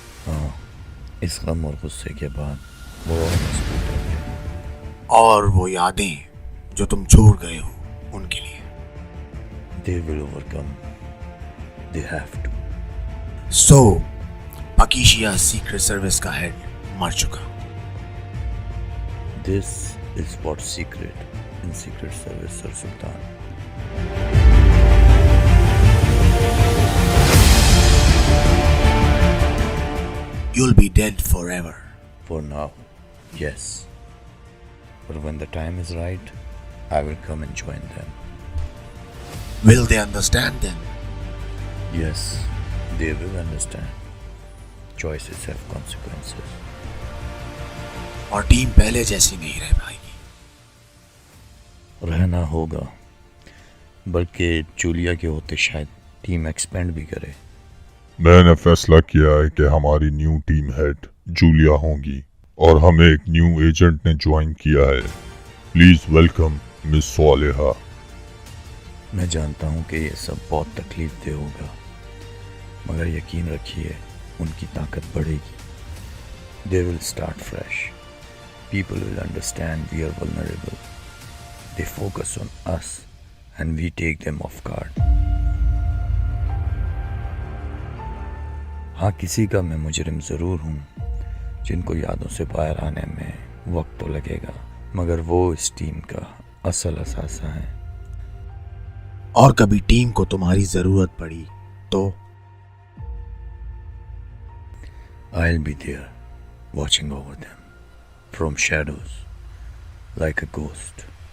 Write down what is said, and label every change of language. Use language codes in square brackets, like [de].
[hi] हाँ, इस गम और गुस्से के बाद वो और मजबूत हो गए। और वो यादें जो तुम छोड़ गए हो उनके लिए। [en] They will overcome. They have to. [hi] So, पकीशिया secret service का हेड मर चुका। [en] This is what's secret in Secret Service, Sir Sultan. You'll be dead forever. For now, yes. But when the time is right, I will come and join them. Will they understand then? Yes, they will understand. Choices have consequences. [hi] और team पहले जैसी नहीं रह पाएगी। रहना होगा, बल्कि Julia के होते शायद टीम एक्सपेंड भी करे। मैंने फैसला किया है कि हमारी न्यू टीम हेड जूलिया होंगी और हमें एक न्यू एजेंट ने ज्वाइन किया है। Please welcome miss Saleha. मैं जानता हूँ कि ये सब बहुत तकलीफ दे होगा, मगर यकीन रखिए उनकी ताकत बढ़ेगी। [en] They will start fresh. People will understand we are vulnerable. They focus on us and we take them off guard. [hi] हाँ, किसी का मैं मुजरिम ज़रूर हूँ, जिनको यादों से बाहर आने में वक्त तो लगेगा, मगर वो इस टीम का असल असासा है। और कभी टीम को तुम्हारी जरूरत पड़ी तो [en] I'll be there, watching over them from shadows, like a ghost.